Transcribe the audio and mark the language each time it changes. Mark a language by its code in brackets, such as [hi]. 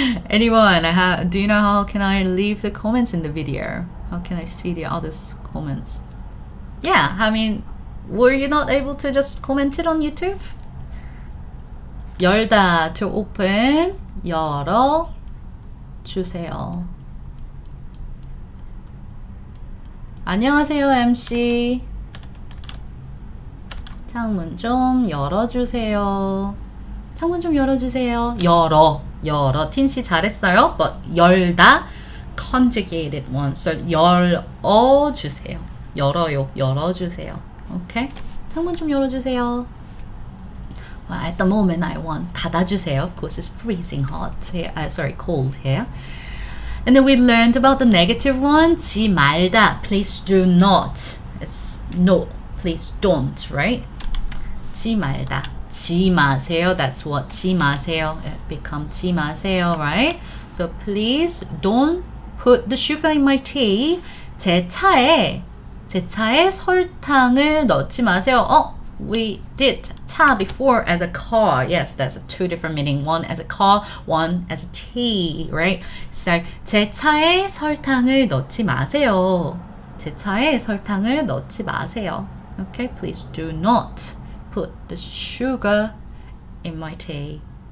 [en] Anyone, do you know how can I leave the comments in the video? How can I see the others' comments? Yeah, I mean, were you not able to just comment it on YouTube? [ko] 열다, [en] to open, [ko] 열어 주세요. 안녕하세요, MC. 창문 좀 열어주세요. 창문 좀 열어주세요. 열어. 틴씨 잘했어요. [en] But [ko] 열다, [en] conjugated one. [ko] So 열어주세요. 열어주세요. Okay? 창문 좀 열어주세요. [en] Well, at the moment I want [ko] 닫아주세요. [en] Of course, it's freezing hot here. Cold here. And then we learned about the negative one. [ko] 지 말다. [en] Please do not. It's no. Please don't, right? [ko] 지 말다. 지 마세요. [en] That's what [ko] 지 마세요. [en] It becomes 지 마세요, right? So please don't put the sugar in my tea. [ko] 제 차에 설탕을 넣지 마세요. [en] We did 차 before as a car. Yes, that's two different meaning. One as a car, one as a tea, right? [ko] So 제 차에 설탕을 넣지 마세요. 제 차에 설탕을 넣지 마세요. [en] Okay, please do not put the sugar in my tea.